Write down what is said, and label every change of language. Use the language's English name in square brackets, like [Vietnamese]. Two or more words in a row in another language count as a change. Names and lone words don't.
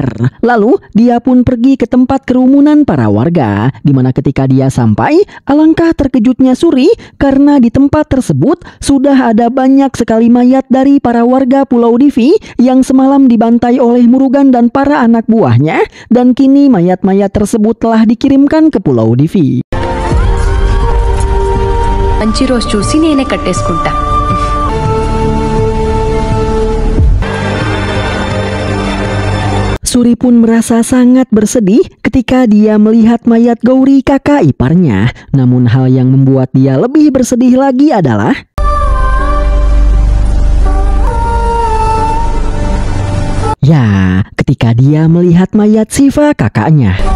[Indonesian] Lalu dia pun pergi ke tempat kerumunan para warga, di mana ketika dia sampai, alangkah terkejutnya Suri karena di tempat tersebut sudah ada banyak sekali mayat dari para warga Pulau Divi yang semalam dibantai oleh Murugan dan para anak buahnya, dan kini mayat-mayat tersebut telah dikirimkan ke Pulau Divi. [Telugu] మంచి రోజు చూసి నేనే కట్టేసుకుంటా. [Indonesian] Suri pun merasa sangat bersedih ketika dia melihat mayat Gauri kakak iparnya. Namun hal yang membuat dia lebih bersedih lagi adalah ya, ketika dia melihat mayat Shiva kakaknya.